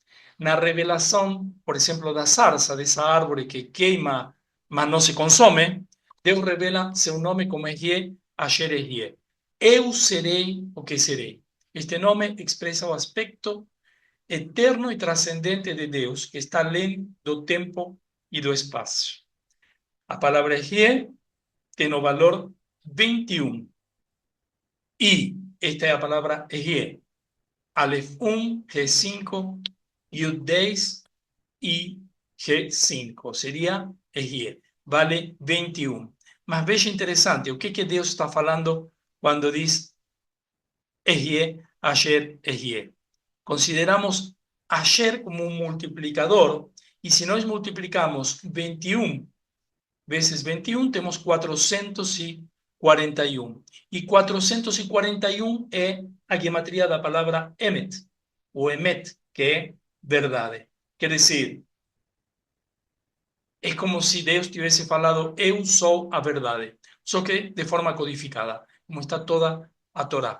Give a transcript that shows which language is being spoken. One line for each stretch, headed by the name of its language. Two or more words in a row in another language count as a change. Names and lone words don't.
Portuguese: Na revelação, por exemplo, da sarça, dessa árvore que queima, mas não se consome, Deus revela seu nome como Ehyeh, Asher Ehyeh. Eu serei o que serei. Este nome expressa o aspecto eterno e transcendente de Deus, que está além do tempo e do espaço. A palavra Ehyeh tem o valor 21.
Spanish: Y esta es la palabra Ehyeh. Aleph 1, G5, Yud 10 y G5. Sería Ehyeh. Vale 21.
Portuguese: Mas veja interessante, o que Deus está falando quando diz Ehyeh, Asher, Ehyeh?
Spanish: Consideramos Asher como un multiplicador, y si
Portuguese: nós multiplicamos 21 vezes 21, temos 441. E 441 é a gematria da palavra Emet, ou Emet, que é verdade. Quer dizer, é como se Deus tivesse falado, eu sou a verdade, só que de forma codificada, como está toda a Torá.